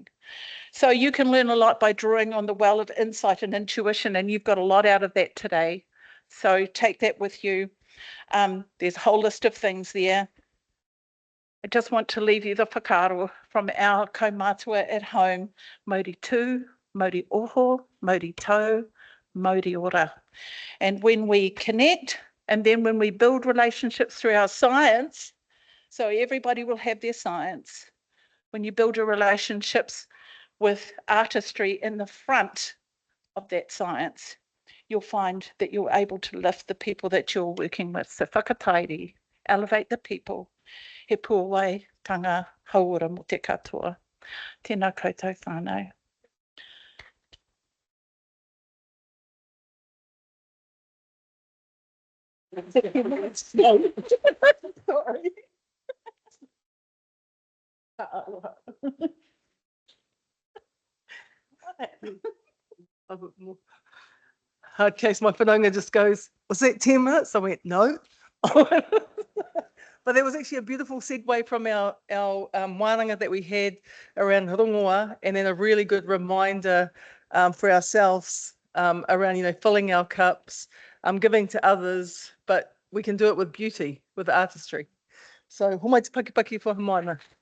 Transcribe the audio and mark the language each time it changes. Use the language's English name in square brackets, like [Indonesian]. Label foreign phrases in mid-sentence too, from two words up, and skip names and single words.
[English] So you can learn a lot by drawing on the well of insight and intuition, and you've got a lot out of that today. So take that with you. There's a whole list of things there. I just want to leave you the whakaaro from our kaumātua at home. [Māori] Mauri tū, mauri oho, mauri tau, mauri ora. [English] And when we connect, and then when we build relationships through our science, so everybody will have their science. When you build your relationships with artistry in the front of that science, you'll find that you're able to lift the people that you're working with. So whakatairi, elevate the people. [Māori] He puawai tanga hauora mo te katoa. Tēnā koutou whānau. [English] Sorry. Okay, so my whanaunga just goes, was that 10 minutes? I went, no. But there was actually a beautiful segue from our wānanga that we had around rongoa, and then a really good reminder for ourselves around, you know, filling our cups, giving to others, but we can do it with beauty, with artistry. So, [Māori] homai te pakipaki for Hamaina.